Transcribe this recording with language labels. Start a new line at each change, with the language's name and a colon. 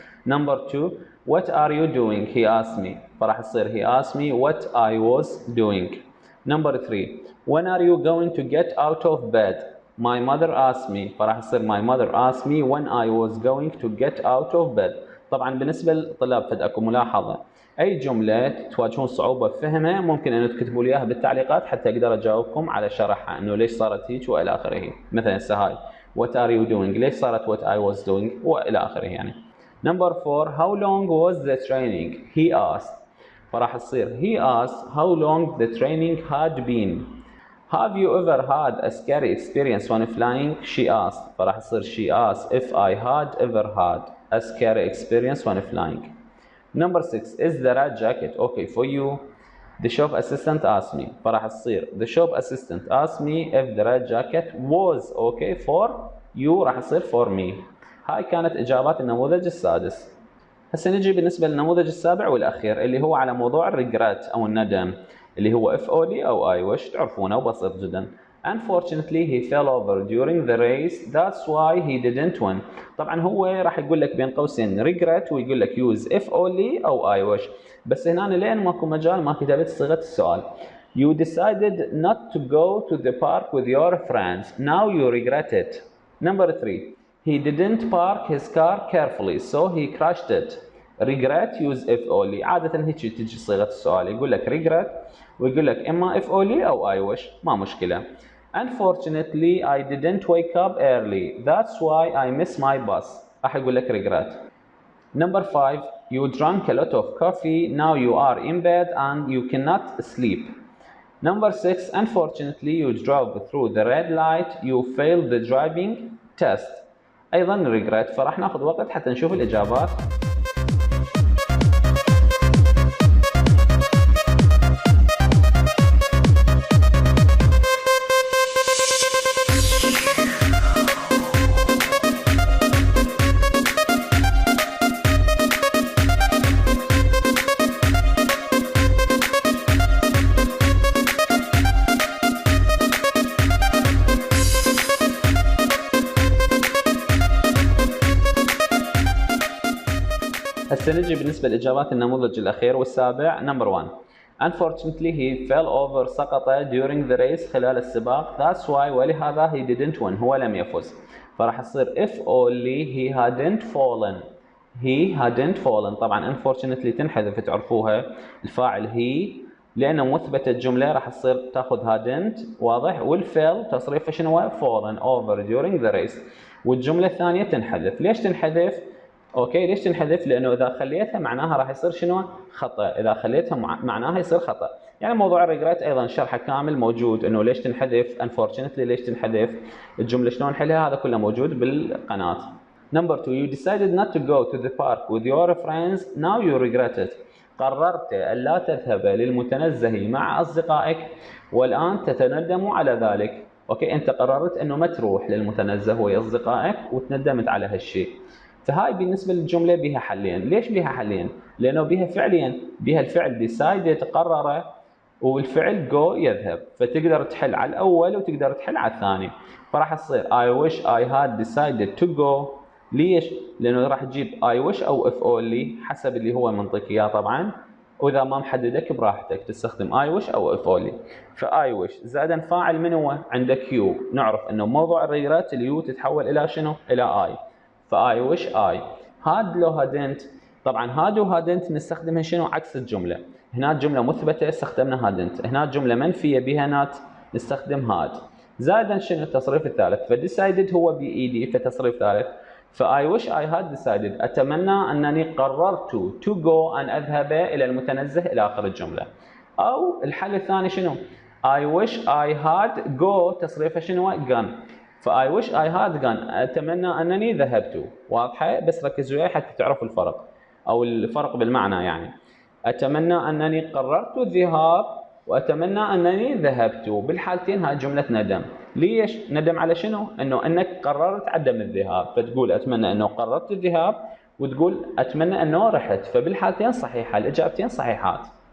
English: Number 2 what are you doing? He asked me.
Arabic: فراح يصير
English: he asked me what I was doing. Number 3 when are you going to get out of bed? My mother asked me.
Arabic: فراح يصير
English: my mother asked me when I was going to get out of bed.
Arabic: طبعا بالنسبة للطلاب فد اكو ملاحظة اي جملة تواجهون صعوبة بفهمها ممكن انه تكتبوا لي اياها بالتعليقات حتى اقدر اجاوبكم على شرحها انه ليش صارت هيك والى اخره. مثلا هاي
English: what are you doing
Arabic: ليش صارت
English: what I was doing
Arabic: والى اخره يعني.
English: Number 4 how long was the training? He asked.
Arabic: فراح تصير
English: he asked how long the training had been. Have you ever had a scary experience when flying? She asked.
Arabic: فراح تصير
English: she asked if I had ever had a scary experience when flying. Number 6 is the red jacket okay for you? The shop assistant asked me.
Arabic: فراح تصير
English: the shop assistant asked me if the red jacket was okay for you.
Arabic: راح تصير
English: for me.
Arabic: هاي كانت إجابات النموذج السادس. هسه نجي بالنسبة للنموذج السابع والأخير اللي هو على موضوع الريجرات أو الندم اللي هو if only أو I wish. تعرفونه وبسيط جدا.
English: Unfortunately he fell over during the race. That's why he didn't win.
Arabic: طبعا هو راح يقول لك بين قوسين regret ويقول لك
English: use if only
Arabic: أو I wish. بس هنا لين ماكو مجال ما كتبت صيغة السؤال.
English: You decided not to go to the park with your friends. Now you regret it. Number 3 he didn't park his car carefully so he crashed it. Regret use if only.
Arabic: عادة هيك تجي صيغة السؤال يقول لك regret ويقول لك إما if only أو I wish. ما مشكلة.
English: Unfortunately I didn't wake up early. That's why I miss my bus.
Arabic: راح يقول لك regret.
English: Number 5 you drank a lot of coffee. Now you are in bed and you cannot sleep. Number 6 unfortunately you drove through the red light. You failed the driving test.
Arabic: أيضا regret. فراح ناخذ وقت حتى نشوف الإجابات. هسه نجي بالنسبة لإجابات النموذج الأخير والسابع.
English: Number 1 Unfortunately he fell over.
Arabic: سقط
English: during the race
Arabic: خلال السباق.
English: That's why
Arabic: ولهذا
English: he didn't win.
Arabic: هو لم يفز. فراح يصير
English: if only he hadn't fallen. he hadn't fallen.
Arabic: طبعا unfortunately تنحذف تعرفوها، الفاعل he لانه مثبته الجمله راح تصير تاخذ hadn't واضح، والفعل تصريفه شنو هو؟
English: fallen over during the race،
Arabic: والجمله الثانيه تنحذف. ليش تنحذف؟ اوكي ليش تنحذف؟ لانه اذا خليتها معناها راح يصير شنو؟ خطا، اذا خليتها معناها يصير خطا. يعني موضوع الريجريت ايضا شرحه كامل موجود، انه ليش تنحذف unfortunately، ليش تنحذف، الجمله شلون نحلها، هذا كله موجود بالقناه.
English: Number 2 you decided not to go to the park with your friends now you regret it.
Arabic: قررت ألا تذهب للمتنزه مع أصدقائك والآن تتندم على ذلك. أوكي أنت قررت أنه ما تروح للمتنزه ويا أصدقائك وتندمت على هالشيء. فهاي بالنسبة للجملة بها حلين. ليش بها حلين؟ لأنه بها فعلين، بها الفعل decided قرر، والفعل go يذهب، فتقدر تحل على الأول وتقدر تحل على الثاني. فراح تصير
English: I wish I had decided to go.
Arabic: ليش؟ لأنه راح تجيب I wish أو if only حسب اللي هو منطقي إياه طبعا، وإذا ما محددك براحتك تستخدم I wish أو if only. فI wish زائدا فاعل من هو؟ عندك يو، نعرف إنه موضوع الريجريت اليو تتحول إلى شنو؟ إلى I.
English: فI wish I had لو hadn't.
Arabic: طبعا had و hadn't نستخدمها شنو؟ عكس الجملة. هنا جملة مثبتة استخدمنا hadn't، هنا جملة منفية بها not نستخدم had. زائدا شنو التصريف الثالث؟ فdecided هو بإيدي فتصريف ثالث. ف
English: I wish I had decided
Arabic: أتمنى أنني قررت
English: to go
Arabic: أن أذهب إلى المتنزه إلى آخر الجملة. أو الحل الثاني شنو؟ I wish I had go تصريفه شنو؟ gone.
English: فI wish I had gone
Arabic: أتمنى أنني ذهبت. واضحة؟ بس ركزوا وياي حتى تعرفوا الفرق أو الفرق بالمعنى. يعني أتمنى أنني قررت الذهاب وأتمنى أنني ذهبت، بالحالتين هاي جملة ندم. ليش؟ ندم على شنو؟ أنك قررت عدم الذهاب، فتقول أتمنى أنه قررت الذهاب وتقول أتمنى أنه رحت، فبالحالتين صحيحة، الإجابتين صحيحات.